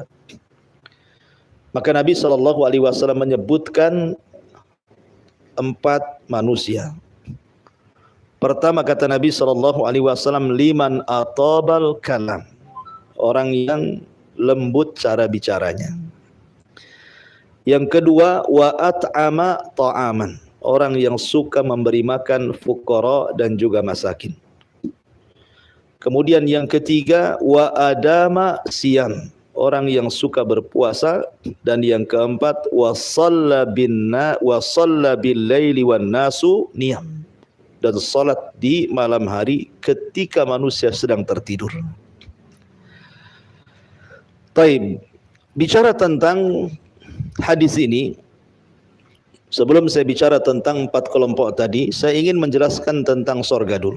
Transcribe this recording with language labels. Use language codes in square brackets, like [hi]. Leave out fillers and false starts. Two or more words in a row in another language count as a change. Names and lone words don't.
[id] Maka Nabi SAW menyebutkan 4 manusia. Pertama kata Nabi SAW, [ar] لمن أطاب الكلام, [id] orang yang lembut cara bicaranya. Yang kedua, [ar] وأطعم الطعام, [id] orang yang suka memberi makan fuqara dan juga masakin. Kemudian yang ketiga, [ar] وأدام الصيام, [id] orang yang suka berpuasa. Dan yang keempat, [ar] وصلى بالليل والناس نيام, [id] dan salat di malam hari ketika manusia sedang tertidur. Taib, Bicara tentang hadis ini, sebelum saya bicara tentang 4 kelompok tadi, saya ingin menjelaskan tentang sorga dulu.